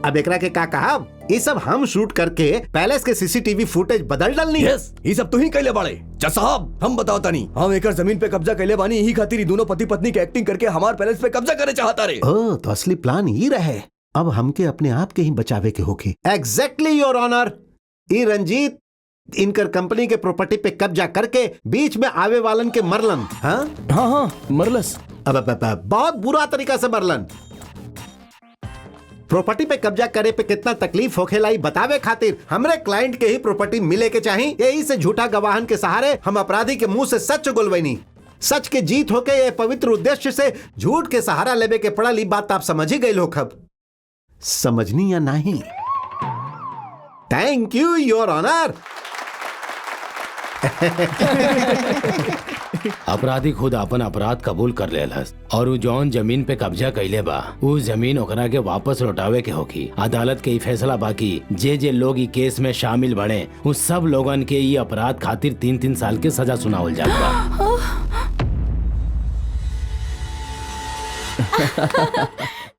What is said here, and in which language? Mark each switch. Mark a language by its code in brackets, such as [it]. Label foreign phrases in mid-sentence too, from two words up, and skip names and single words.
[bho] अब एकरा के का कहा, ये सब हम शूट करके पैलेस के [en] CCTV footage [bho] बदल डालनी है। यस, ये सब तो ही कैले बाड़े। जज साहब हम बताओ तनी, हम एकर जमीन पे कब्जा कैले बानी, यही खातिर ही दोनों पति पत्नी के एक्टिंग करके हमार पैलेस पे कब्जा करे चाहता रे। ओ, तो असली प्लान ये रहे। अब हमके अपने आप के ही बचावे के होगी। [en] exactly your honor. [bho] ई रंजीत इनकर कंपनी के प्रॉपर्टी पे कब्जा करके बीच में आवे वालन के मरलन। हाँ हाँ मरलस। अब बहुत बुरा तरीका से मरलन। प्रॉपर्टी पे कब्जा करे पे कितना तकलीफ होखेलाई बतावे खातिर हमरे क्लाइंट के ही प्रॉपर्टी मिले के चाहिए। यही से झूठा गवाहन के सहारे हम अपराधी के मुंह से सच गोलवैनी। सच के जीत होके ये पवित्र उद्देश्य से झूठ के सहारा लेवे के पड़ल। ई बात आप समझ ही गए हो। खब समझनी या नहीं? [en] thank you your honor. [bho] अपराधी खुद अपन अपराध कबूल कर लेलस और उ जौन जमीन पे कब्जा कैले बा उ जमीन ओकरा के वापस लौटावे के होगी। अदालत के ई फैसला बाकी जे लोग ई केस में शामिल बने उस सब लोगन के ई अपराध खातिर 3-3 साल के सजा सुनावल जात बा।